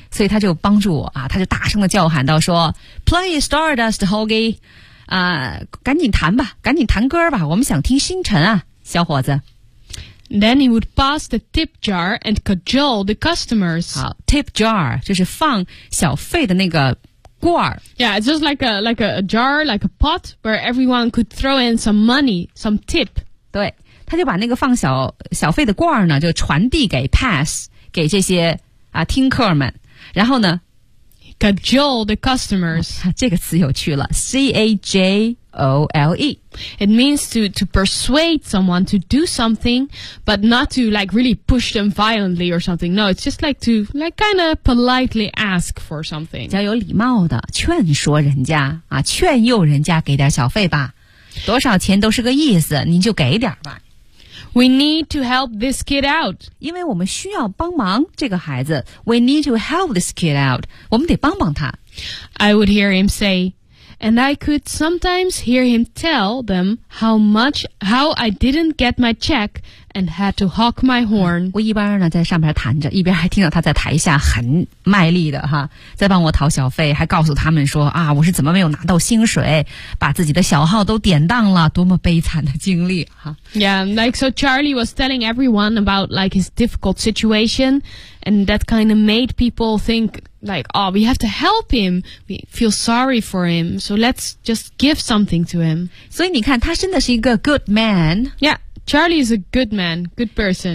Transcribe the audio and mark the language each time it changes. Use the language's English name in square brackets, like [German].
[Chinese] 所以他就帮助我、啊、他就大声的叫喊到说 [English] Play Stardust, Hoagie、 [Chinese] 啊、赶紧弹吧，赶紧弹歌吧，我们想听星辰啊，小伙子。 [English] Then he would pass the tip jar and cajole the customers. [Chinese] 好， tip jar 就是放小费的那个 [English] Yeah, it's just like a jar, like a pot, where everyone could throw in some money, some tip. [Chinese] 对，他就把那个放小费的罐呢，就传递给 pass 给这些啊听客们。然后呢 [English] ，cajole the customers.、 [Chinese] 啊、这个词有趣了 ，cajole. [English] It means to persuade someone to do something, but not to like really push them violently or something. No, it's just like to like kind of politely ask for something. [Chinese] 要有礼貌的劝说人家啊，劝诱人家给点小费吧，多少钱都是个意思，您就给点吧。 [English] We need to help this kid out. [Chinese] 因为我们需要帮忙这个孩子。 [English] We need to help this kid out. [Chinese] 我们得帮帮他。 [English] I would hear him say. And I could sometimes hear him tell them how I didn't get my check and had to honk my horn. [Chinese] 我一边呢在上边弹着，一边还听到他在台下很卖力的哈，在帮我讨小费，还告诉他们说啊，我是怎么没有拿到薪水，把自己的小号都典当了，多么悲惨的经历哈。 [English] Yeah, like so Charlie was telling everyone about like his difficult situation and that kind of made people think,Like, oh, we have to help him. We feel sorry for him. So let's just give something to him. [Chinese] 所以你看，他真的是一个 [English] good man. Yeah, Charlie is a good man, good person.